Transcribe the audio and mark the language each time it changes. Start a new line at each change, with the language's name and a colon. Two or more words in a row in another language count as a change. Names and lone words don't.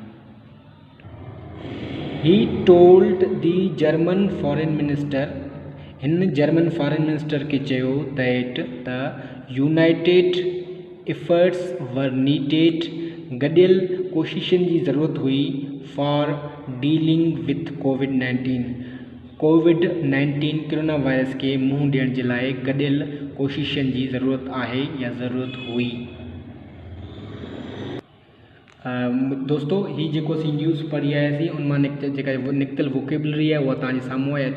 English: He told the German foreign minister,
Sindhi: हिन
English: German foreign minister
Sindhi: खे चयो त
English: united efforts were needed,
Sindhi: गॾियल कोशिशनि जी ज़रूरत हुई
English: for dealing with COVID-19 coronavirus
Sindhi: खे मुंहुं ॾियण जे लाइ गॾियल कोशिशनि जी ज़रूरत आहे या ज़रूरत हुई। दोस्तो ही जेको असीं न्यूज़ पढ़ी आयासीं उन मां जेका निकितल वोकेबलरी आहे उहा तव्हांजे साम्हूं आहे।